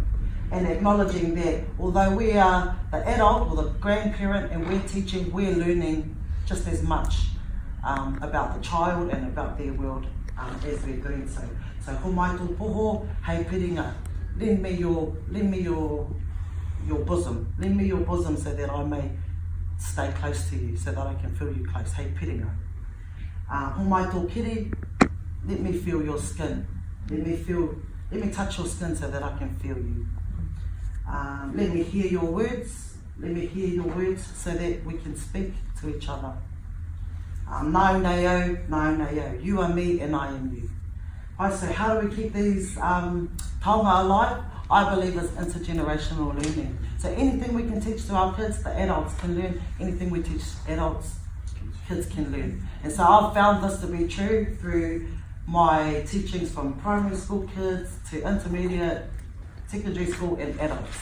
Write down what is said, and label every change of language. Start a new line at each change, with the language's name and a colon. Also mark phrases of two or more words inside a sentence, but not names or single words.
English: And acknowledging that although we are the adult or the grandparent and we're teaching, we're learning just as much about the child and about their world as we're doing so.
Māori: So Homai Poho, hei piringa,
English: lend me your bosom. Lend me your bosom so that I may stay close to you, so that I can feel you close.
Māori: Hei piringa. Homai tō kiri,
English: let me feel your skin. Let me touch your skin so that I can feel you. Let me hear your words. Let me hear your words so that we can speak to each other.
Māori: Nau nei au,
English: you are me and I am you. Right, so how do we keep these taonga alive? I believe it's intergenerational learning. So anything we can teach to our kids, the adults can learn. Anything we teach adults, kids can learn. And so I've found this to be true through my teachings from primary school kids to intermediate, secondary school and adults.